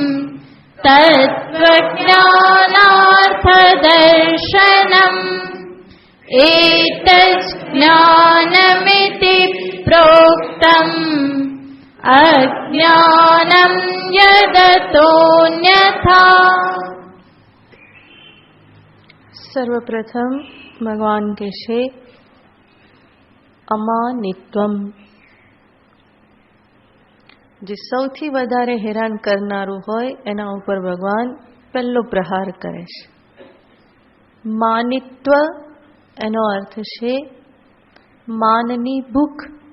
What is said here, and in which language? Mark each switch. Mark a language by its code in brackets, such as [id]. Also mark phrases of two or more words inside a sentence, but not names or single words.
[sa] तत्त्वज्ञानार्थदर्शनम् एतज्ज्ञानमिति प्रोक्तम् अज्ञानं यदतोऽन्यथा। [gu] સર્વપ્રથમ ભગવાન कહેશે અમાનિત્વમ, જે સૌથી વધારે હેરાન કરનારું હોય એના ઉપર ભગવાન પહેલો પ્રહાર કરે છે. માનિત્વ એનો અર્થ છે માનની ભૂખ.